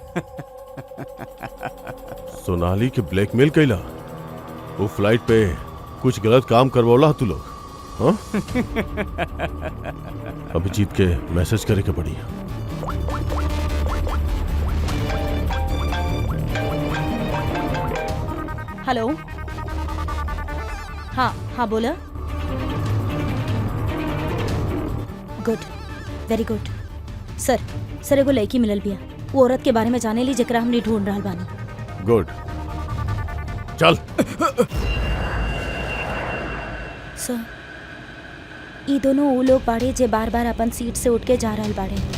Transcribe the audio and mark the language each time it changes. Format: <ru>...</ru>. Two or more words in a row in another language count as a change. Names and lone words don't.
<bho>सोनाली के ब्लैकमेल कैला, वो फ्लाइट पे कुछ गलत काम करवौला तू लोग, हाँ? अभिजीत के मैसेज करे के पड़ी। हेलो, हाँ हाँ बोला।</bho> <en>Good, very good.</en> <bho>सर एगो लड़की मिलल बिया, वो औरत के बारे में जाने ली जेकरा हमने ढूंढ रहल बानी। गुड, चल। सर ई दोनों वो लोग बाड़े जे बार बार अपन सीट से उठ के जा रहल बाड़े।</bho>